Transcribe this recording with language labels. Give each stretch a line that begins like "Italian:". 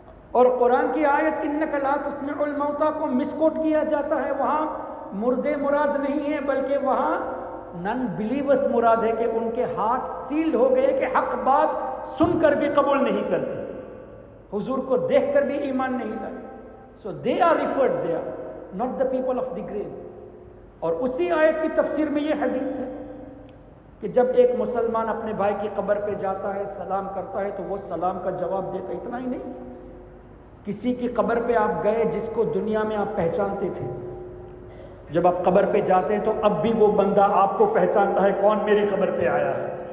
Urdu: اور قرآن کی آیت
Arabic: انک لا تسمع الموتى
Urdu: کو مسکوٹ کیا جاتا ہے. وہاں مردے مراد نہیں ہے، بلکہ وہاں
English: non believers
Urdu: مراد ہے کہ ان کے ہاتھ سیلڈ ہو گئے کہ حق بات سن کر بھی قبول نہیں کرتے، حضور کو دیکھ کر بھی ایمان نہیں لائے.
English: So they are referred, they are not the people of the grave.
Urdu: اور اسی آیت کی تفسیر میں یہ حدیث ہے کہ جب ایک مسلمان اپنے بھائی کی قبر پہ جاتا ہے، سلام کرتا ہے تو وہ سلام کا جواب دیتا. اتنا ہی نہیں، کسی کی قبر پہ آپ گئے جس کو دنیا میں آپ پہچانتے تھے، جب آپ قبر پہ جاتے ہیں تو اب بھی وہ بندہ آپ کو پہچانتا ہے، کون میری قبر پہ آیا ہے.